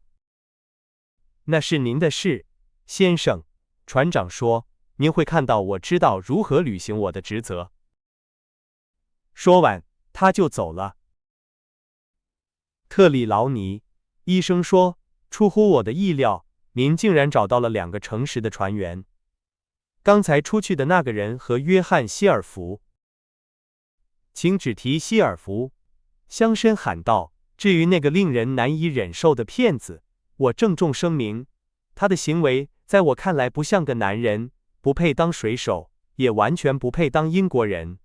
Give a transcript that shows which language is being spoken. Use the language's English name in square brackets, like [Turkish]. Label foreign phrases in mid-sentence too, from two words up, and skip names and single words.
[Chinese] 那是您的事，先生，船長說，您會看到我知道如何履行我的職責。說完，他就走了。特里勞尼，醫生說，出乎我的意料，您竟然找到了2 個誠實的船員。剛才出去的那個人和約翰·希爾弗。請只提希爾弗， 鄉紳喊道：“至於那個令人難以忍受的騙子，我鄭重聲明，他的行為在我看來不像個男人，不配當水手，也完全不配當英國人。”